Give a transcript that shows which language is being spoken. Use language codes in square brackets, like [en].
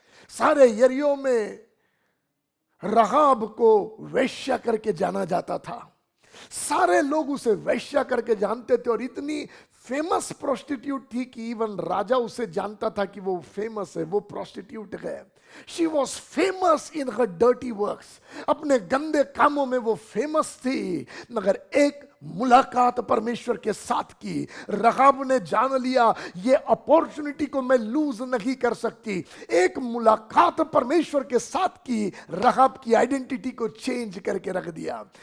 [hi] सारे यरियो में रहाब को वैश्या करके जाना जाता था। सारे लोग उसे वैश्या करके जानते थे और इतनी फेमस प्रोस्टिट्यूट थी कि इवन राजा उसे जानता था कि वो फेमस है, वो प्रोस्टिट्यूट है। [en] She was famous in her dirty works. [hi] अपने गंदे कामों में वो फेमस थी। मगर एक मुलाकात परमेश्वर के साथ की, रहाब ने जान लिया ये अपॉर्चुनिटी को मैं लूज नहीं कर सकती। एक मुलाकात परमेश्वर के साथ की, रहाब की आइडेंटिटी को चेंज करके रख दिया।